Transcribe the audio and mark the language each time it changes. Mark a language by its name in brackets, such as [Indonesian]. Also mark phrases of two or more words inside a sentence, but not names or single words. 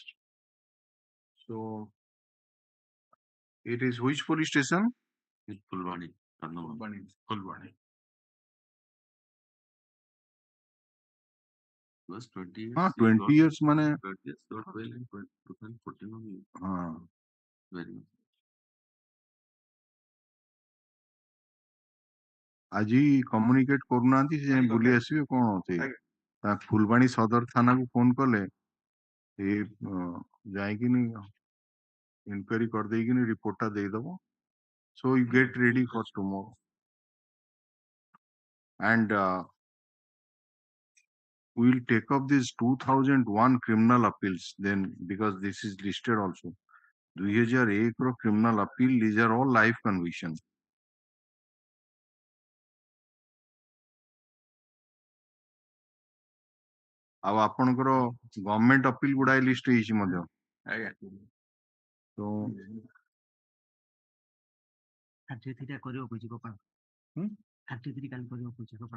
[English] So it is which police station? Fulbani. Was 20 years. 20 years mane. 20 years got bail in 2014 only. Very much. [Odia] ଆଜି କମ୍ୟୁନିକେଟ କରୁନାହାନ୍ତି ସେ ବୁଲି ଆସିବେ କଣ ଅଛି ଫୁଲବାଣୀ ସଦର ଥାନାକୁ ଫୋନ କଲେ ଏ ଯାଇକିନି ଇନକ୍ୱାରି କରିଦେଇକିନି ରିପୋର୍ଟଟା ଦେଇଦବ [English] so you get ready for tomorrow and we will take up this 2001 criminal appeals then because this is listed also 2001 ର criminal appeal these are all life convictions. [Odia] ଆଉ ଆପଣଙ୍କର [English] government appeal [Odia] ଗୁଡାଏ ଲିଷ୍ଟ ହେଇଛି ମଧ୍ୟ ତ 33 କରିବାକୁ କହୁଛି ଗୋପାଳ 33 କାଲି କରିବାକୁ କହୁଛି ଗୋପାଳ